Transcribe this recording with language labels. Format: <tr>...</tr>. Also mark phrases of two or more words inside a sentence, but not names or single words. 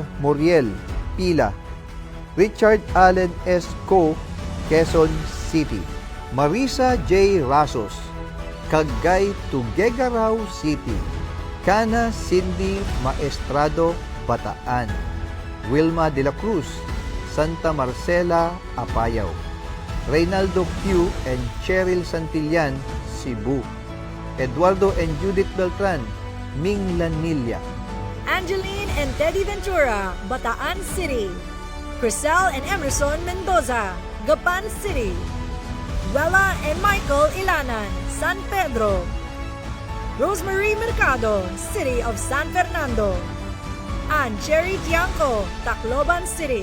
<en>Muriel, Pila. Richard Allen S. Co., Quezon City. Marisa J. Rasos, Cagay, Tuguegarao City. Cana Cindy Maestrado, Bataan. Wilma de la Cruz, Santa Marcela, Apayao. Reynaldo Q. and Cheryl Santillan, Cebu. Eduardo and Judith Beltran, Minglanilla. Angeline and Teddy Ventura, Bataan City. Crisel and Emerson Mendoza, Gapan City. Wella and Michael Ilanan, San Pedro. Rosemary Mercado, City of San Fernando. Ann Cherry Tiangco, Tacloban City.</en>